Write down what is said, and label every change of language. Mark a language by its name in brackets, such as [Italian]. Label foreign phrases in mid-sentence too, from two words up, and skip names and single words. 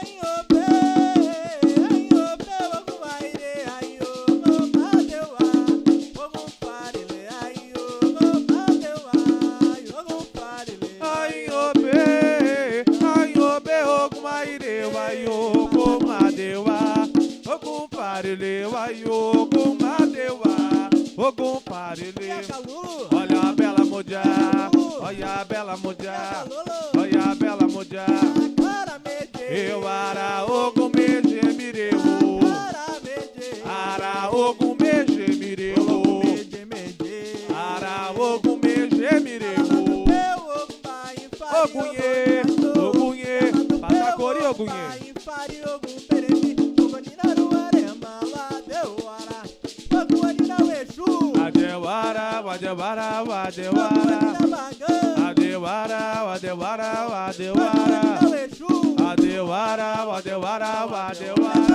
[Yoruba] Ainhobe, Ainhobe, Ogum Aireu, Ogum Madewa. Ogum Parile, Ogum Madewa, Ogum Parile. [Portuguese] Olha a bela mulher, olha a bela mulher, olha a bela mulher. [Yoruba] Eu ara Ogum meje mireu, ara Ogum meje mireu, ara Ogum meje mireu. Ogunhê, Ogunhê, Patacori Ogunhê. Adewara, Adewara, Adewara, Adewara, Adewara, Adewara, Adewara, Adewara, Adewara.